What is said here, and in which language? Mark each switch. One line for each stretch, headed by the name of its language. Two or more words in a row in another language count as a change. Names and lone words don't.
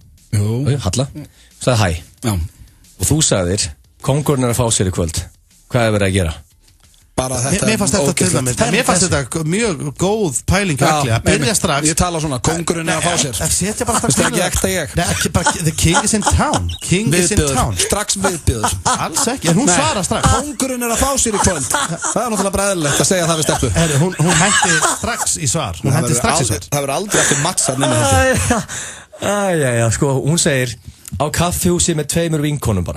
Icelandic: Jú Halla Sagði hæ Já Og þú sagðir Kóngurinn er að fá sér í kvöld Hvað er verið að gera? Bara þetta Mér fannst þetta mjög góð pæling að byrja strax Ég tala svona, kóngurinn er að fá sér Setja bara strax Það er ekki ekta ég Nei, ekki bara,
English: the king is in town King is in town
Icelandic: Strax viðbjöður Alls ekki, en hún svarar strax Kóngurinn er að fá sér í kvöld Það er náttúrulega bara eðlilegt að segja það við stelpu Hún hendi strax í svar Það verður aldrei eftir mattsað nema þetta Sko, hún segir Á kaffihúsi með 2 vinkonum bara